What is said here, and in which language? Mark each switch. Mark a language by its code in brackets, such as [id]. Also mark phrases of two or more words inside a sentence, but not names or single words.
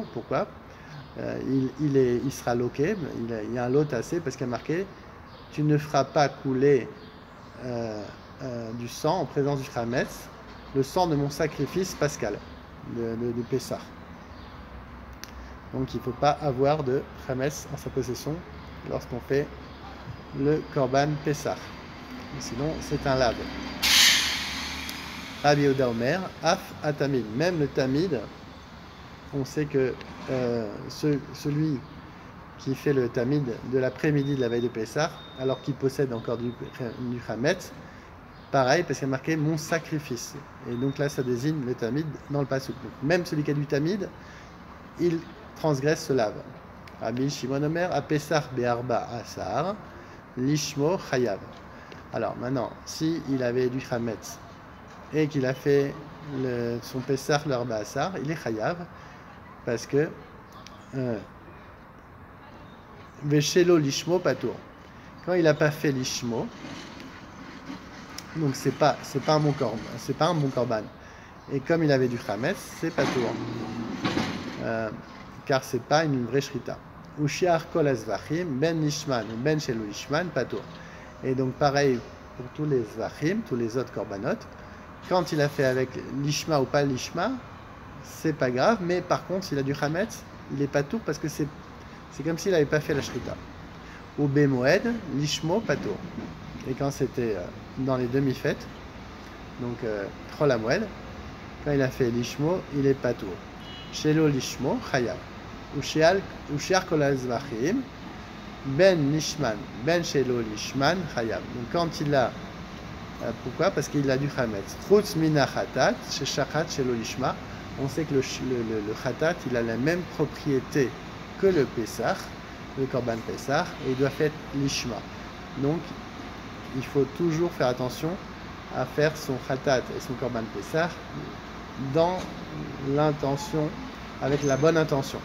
[fr] Pourquoi il sera loqué, il y a un lot assez, parce qu'il y a marqué tu ne feras pas couler du sang en présence du chametz, le sang de mon sacrifice pascal de Pessah. Donc il ne faut pas avoir de chametz en sa possession lorsqu'on fait le [he] קרבן פסח. [fr] Sinon c'est un lave. [he] רבי יהודה אומר, אף התמיד, [fr] même le tamid, on sait que celui qui fait le tamid de l'après-midi de la veille de Pessah, alors qu'il possède encore du chametz, pareil, parce qu'il y a marqué mon sacrifice. Et donc là, ça désigne le tamid dans le pasuk. Même celui qui a du tamid, il transgresse ce lave. [he] רבי שמעון אומר, הפסח בארבעה עשר, לשמו חייב. [fr] Alors maintenant, si il avait du chametz et qu'il a fait son Pessah le [he] ארבעה עשר, [fr] il est chayav, parce que [he] ושלא לשמו פטור. [fr] Quand il n'a pas fait lishmo, donc c'est pas un bon korban, c'est pas un bon korban. Et comme il avait du chametz, c'est patour, car c'est pas une vraie shrita. [he] ושאר כל הזבחים בין לשמן ובין שלא לשמן פטור. [fr] Et donc pareil pour tous les zvachim, tous les autres korbanot. Quand il a fait avec lishma ou pas lishma, c'est pas grave, mais par contre, s'il a du chametz, il est patour parce que c'est comme s'il n'avait pas fait la shrita. [he] ובמועד, לשמו, פטור. [fr] Et quand c'était dans les demi-fêtes, donc [he] חול המועד, [fr] quand il a fait lishmo, il est patour. [he] שלא לשמו, חייב. ושאר כל הזבחים, בין לשמן, בין שלא לשמן, חייב. [fr] Donc quand il a pourquoi? Parce qu'il a du chametz. [he] חוץ מן החטאת, ששחט שלא לשמה. [fr] On sait que le chatat, il a la même propriété que le Pessah, le [he] קרבן פסח, [fr] et il doit faire lishma. Donc, il faut toujours faire attention à faire son chatat et son [he] קרבן פסח [fr] dans l'intention, avec la bonne intention.